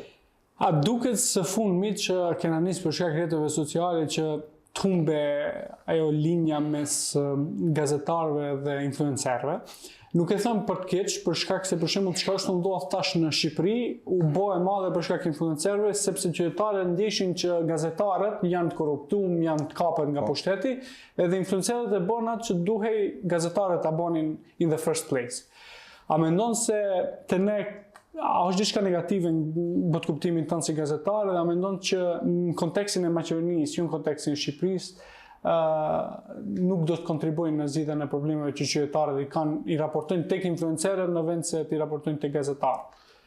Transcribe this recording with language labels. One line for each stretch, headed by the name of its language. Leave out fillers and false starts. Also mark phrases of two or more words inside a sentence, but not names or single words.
Albanian: A duket së fundmit që kena nisë për shkak rrjeteve sociale që të humbe ajo linja mes gazetarëve dhe influencerëve? Nuk e them për të keq, për shkak se për shembull çka është ndodhur tash në Shqipëri, u bë e madhe për shkak influencerëve, sepse qytetarët ndjeshin që gazetarët janë të korruptuar, janë të kapur nga pushteti, edhe influencerët e bën atë që duhej gazetarët ta bënin
English: in the first place.
Albanian: A mendon se te ne a është diçka negative në bot kuptimin tënd si gazetar, dhe a mendon që në kontekstin e Maqedonisë, jo në kontekstin e Shqipërisë, nuk do të kontribuojnë në zgjidhjen e problemeve që qytetarët i raportojnë tek influencerët në vend se i raportojnë tek gazetarët?